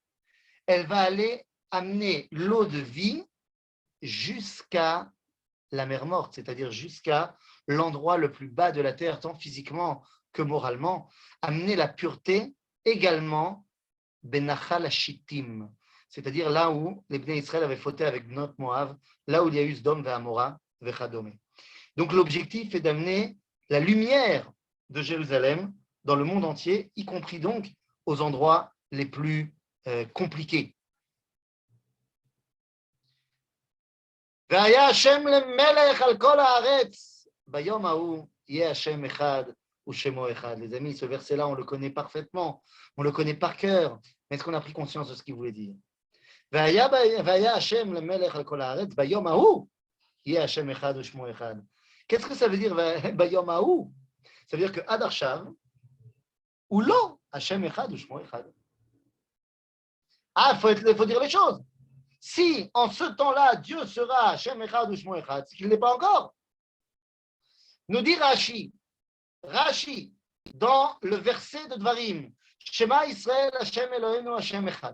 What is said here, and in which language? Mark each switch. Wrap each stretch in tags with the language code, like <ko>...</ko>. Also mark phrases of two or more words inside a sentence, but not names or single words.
<fr>Elle va aller amener l'eau de vie jusqu'à la mer morte, c'est-à-dire jusqu'à l'endroit le plus bas de la terre, tant physiquement que moralement, amener la pureté également</fr> <he>בנחל השיטים,</he> <fr>c'est-à-dire là où les</fr> <he>בני ישראל</he> <fr>avaient fauté avec</fr> <he>בנות מואב,</he> <fr>là où il y a eu</fr> <he>סדום ועמורה וכדומה.</he> <fr>Donc l'objectif est d'amener la lumière de Jérusalem dans le monde entier, y compris donc aux endroits les plus compliqués.</fr> <he>והיה השם למלך על כל הארץ, ביום ההוא יהיה השם אחד ושמו אחד.</he> <fr>Les amis, ce verset-là, on le connaît parfaitement, on le connaît par cœur, mais est-ce qu'on a pris conscience de ce qu'il voulait dire?</fr> <he>והיה השם למלך על כל הארץ, ביום ההוא יהיה השם אחד ושמו אחד.</he> <fr>Qu'est-ce que ça veut dire</fr> <he>ביום ההוא?</he> <fr>Ça veut dire que</fr> <he>עד עכשיו, הוא לא השם אחד ושמו אחד.</he> <fr>Ah, il faut dire les choses. Si en ce temps-là, Dieu sera</fr> <he>השם אחד</he> <fr>ou</fr> <he>שמו אחד,</he> <fr>c'est qu'il n'est pas encore. Nous dit Rashi, dans le verset de Dvarim,</fr> <he>שמע ישראל, השם אלוהינו, השם אחד.</he>